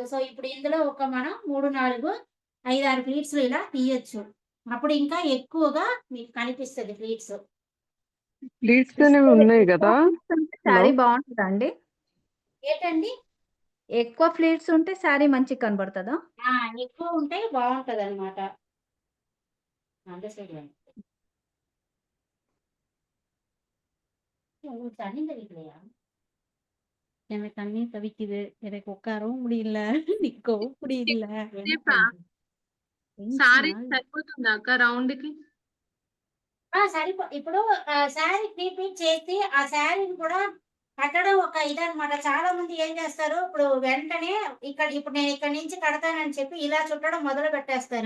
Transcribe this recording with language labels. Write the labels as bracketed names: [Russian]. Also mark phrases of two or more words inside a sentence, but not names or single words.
[Telugu] సో, ఇప్పుడు ఇందులో ఒక మనం 3, 4, 5, 6 ప్లీట్స్‌లో ఇలా తీయొచ్చు. అప్పుడు ఇంకా ఎక్కువగా మీకు కనిపిస్తది ప్లీట్స్. ప్లీట్స్ అనేవి ఉన్నాయి కదా? హలో శారీ బాగుంటుందా అండి? ఏంటండి? ఎక్కువ ఫ్లీట్స్ ఉంటే శారీ మంచిగా కనబడుతుందా? ఆ! ఎక్కువ ఉంటే బావుంటదనమాట. [Tamil] அந்த சைடு வாங்க. உங்களுக்கு தண்ணி தெளிக்கலையா? எனக்கு தண்ணி தவிக்குது. எனக்கு உட்காரவும் முடியல. நிக்கவும் முடியல. என்ன [Telugu] సేపా? [Tamil] பண்றது? [Telugu] సారీ టెన్షనా? సరిపోతుందా అక్క రౌండ్‌కి? ఇప్పుడు శారీ ప్రీప్లీట్ చేసి ఆ శారీని కూడా కట్టడం ఒక ఇదనమాట. చాలా మంది ఏం చేస్తారు, ఇప్పుడు వెంటనే ఇప్పుడు నేను ఇక్కడి నుంచి కడతానని చెప్పి ఇలా చుట్టడం మొదలు పెట్టేస్తారు.